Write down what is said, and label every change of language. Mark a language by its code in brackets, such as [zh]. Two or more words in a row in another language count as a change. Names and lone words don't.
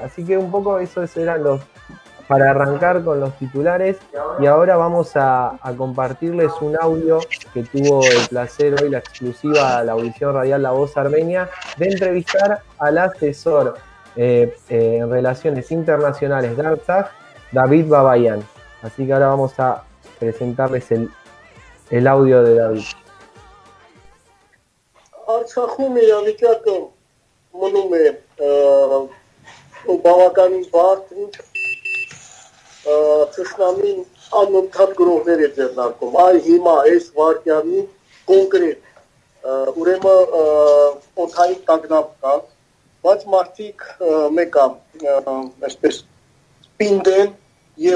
[es] Así que un poco esos eran para arrancar con los titulares, y ahora vamos a compartirles un audio que tuvo el placer hoy, la exclusiva, la audición radial La Voz Armenia, de entrevistar al asesor en relaciones internacionales de Artsaj, David Babayan. Así que ahora vamos a presentarles el audio de David. [hy] Արցախում իրավիճակը մնում է բավականին բարդ, Թշնամին անընդհատ գրողներ է ձեռնարկում, այ հիմա այս վարկյանի կոնկրետ ուրեմն օդային տագնապ կա, բայց մարդիկ մեկը այսպես պինդ են եւ